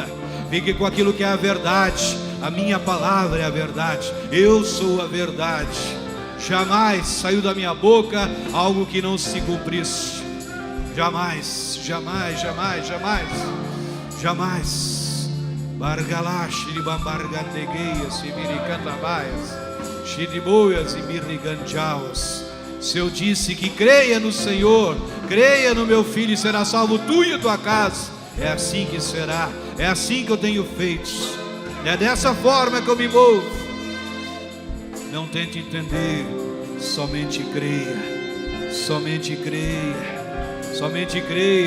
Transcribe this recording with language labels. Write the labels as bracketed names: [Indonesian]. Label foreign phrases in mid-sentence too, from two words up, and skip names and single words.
[Portuguese] Fique com aquilo que é a verdade. A minha palavra é a verdade. Eu sou a verdade. Jamais saiu da minha boca algo que não se cumprisse. Jamais, jamais, jamais, jamais, jamais. Bargalash de bambargategeias e miricantabaias, xiriboias e mirriganjaus. Se eu disse que creia no Senhor, creia no meu filho e será salvo tu e a tua casa, é assim que será, é assim que eu tenho feito, é dessa forma que eu me movo. Não tente entender, somente creia, somente creia, somente creia.